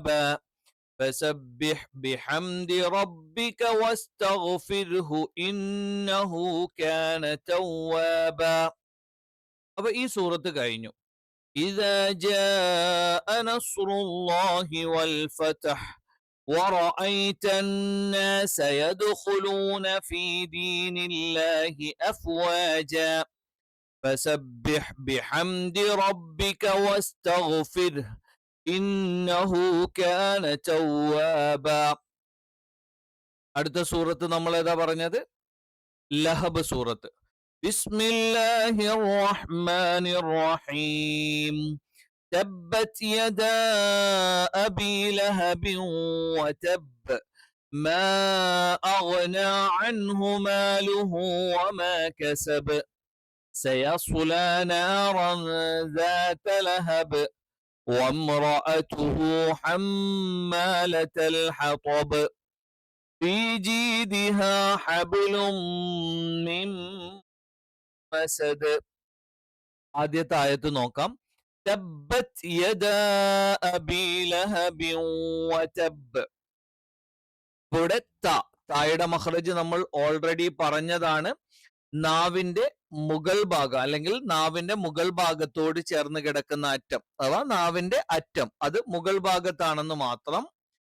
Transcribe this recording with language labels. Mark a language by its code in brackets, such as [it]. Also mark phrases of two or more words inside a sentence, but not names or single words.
[ar] فسبح بحمد ربك واستغفره إنه كان توابا. [ml] അപ്പൊ ഈ സൂറത്ത് കഴിഞ്ഞു. [ar] إذا جاء نصر الله والفتح ورأيت الناس يدخلون في دين الله أفواجا فسبح بحمد ربك واستغفره إنه كان توابا. [ml] അടുത്ത സൂറത്ത് നമ്മൾ ഏതാ പറഞ്ഞത്? ലഹബ് സൂറത്ത്. [ar] بسم الله الرحمن الرحيم. تبت يدا أبي لهب وتب ما أغنى عنه ماله وما كسب سيصلى نارا ذات لهب وامرأته حمالة الحطب في جيدها حبل من مسد. [ml] ആദ്യത്തെ ആയത്ത് നോക്കാം. [ar] تبت يدا أبي لهب وتب. [ml] ഇവിടെ തായുടെ മഖ്റജ് നമ്മൾ ഓൾറെഡി പറഞ്ഞതാണ്. നാവിന്റെ മുകൾ ഭാഗം അല്ലെങ്കിൽ നാവിന്റെ മുകൾ ഭാഗത്തോട് ചേർന്ന് കിടക്കുന്ന അറ്റം അഥവാ നാവിന്റെ അറ്റം അത് മുകൾ ഭാഗത്താണെന്ന് മാത്രം.